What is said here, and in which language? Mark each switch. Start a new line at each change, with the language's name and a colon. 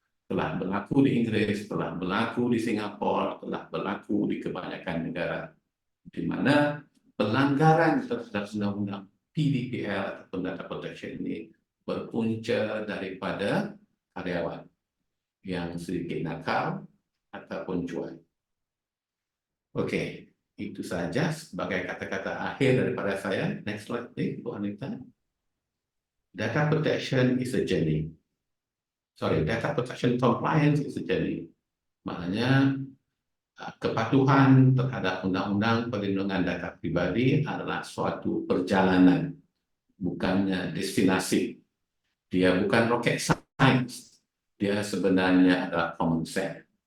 Malay: Telah berlaku di Inggris, telah berlaku di Singapura, telah berlaku di kebanyakan negara, di mana pelanggaran terhadap undang-undang PDPL ataupun data protection ini berpunca daripada karyawan. yang sedikit nakal ataupun cuai. Oke, itu saja sebagai kata-kata akhir daripada saya.
English: Next slide, please, Bu Anita. Data protection is a journey. Sorry, data protection compliance is a journey.
Malay: Maknanya kepatuhan terhadap undang-undang perlindungan data pribadi adalah suatu perjalanan, bukannya destinasi. Dia bukan rocket science, dia sebenarnya adalah common sense.